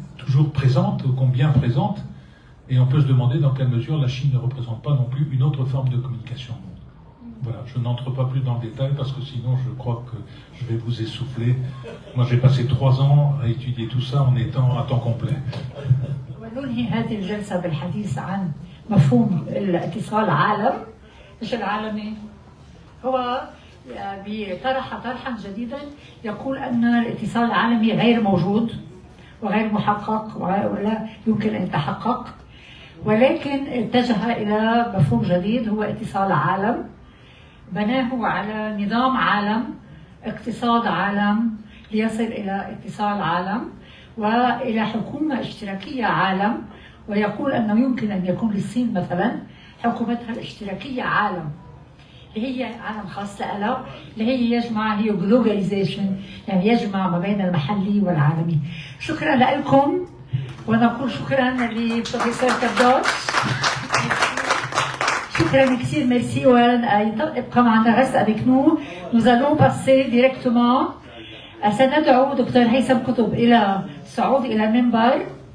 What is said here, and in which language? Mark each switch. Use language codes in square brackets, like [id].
[fr] toujours présente, combien présente, et on peut se demander dans quelle mesure la Chine ne représente pas non plus une autre forme de communication. Voilà, je n'entre pas plus dans le détail parce que sinon je crois que je vais vous essouffler. Moi j'ai passé 3 ans à étudier tout ça en étant à temps complet. [ar] وننهي هذه الجلسة بالحديث عن مفهوم الاتصال العالم. ايش العالمي؟ هو طرح طرحا جديدا يقول أن الاتصال العالمي غير موجود وغير محقق ولا يمكن أن يتحقق، ولكن اتجه إلى مفهوم جديد هو اتصال عالم، بناه على نظام عالم، اقتصاد عالم، ليصل إلى اتصال عالم وإلى حكومة اشتراكية عالم، ويقول أنه يمكن أن يكون للصين مثلا حكومتها الاشتراكية عالم، اللي هي عالم خاص لها، اللي هي يجمع، هي جلوباليزيشن، يعني يجمع ما بين المحلي والعالمي. شكرا لكم، ونقول شكرا لبروفيسور كردوش. شكرا كثير، [fr] merci. [ar] ابقى معنا [fr] reste avec nous. Nous allons passer directement. [ar] سندعو دكتور هيثم قطب إلى الصعود إلى المنبر.